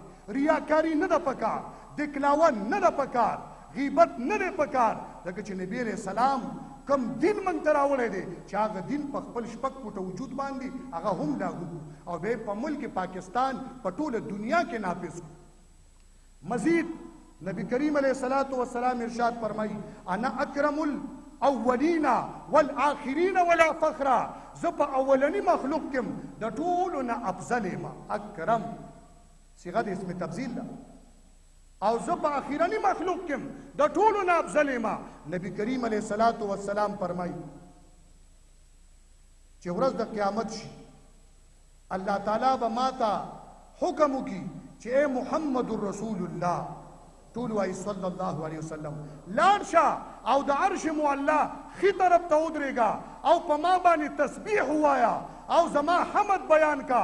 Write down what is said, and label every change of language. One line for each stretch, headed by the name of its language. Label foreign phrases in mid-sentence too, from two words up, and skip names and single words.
Pashto: ریاکاری نه ده پکار، دکلاوه نه ده پکار، غیبت نه ده پکار. ځکه چې نبی
Arabic: علیہ السلام
Pashto: کم دین موږ ته راوړی دی چې هغه دین په خپل شپږ فوټه وجود باندې هغه هم لاګو او بیا په ملک پاکستان په ټوله دنیا کې نافذ کړو.
Urdu: مزید نبی کریم
Arabic: علیہ الصلوۃ والسلام
Urdu: ارشاد فرمائی
Arabic: انا اکرم الاولین والآخرین ولا فخر.
Pashto: زه په اولنی مخلوق کم د ټولو نه افضل یم. اکرم صيغه د
Arabic: اسم تفضیل
Pashto: ده. او زه په اخرنی مخلوق کم د ټولو نه افضل یم.
Urdu: نبی کریم
Arabic: علیہ الصلوۃ والسلام
Pashto: فرمائی چې ورځ د قیامت شي الله تعالی به ماته حکم وکړي چې اے
Arabic: محمد رسول الله
Pashto: ټول وایي
Arabic: صلی الله علیه وسلم
Pashto: لاړ شه او د عرش معلا خي طرف ته ودرېږه او په ما باندې تسبیح ووایه او زما حمد بیان کا.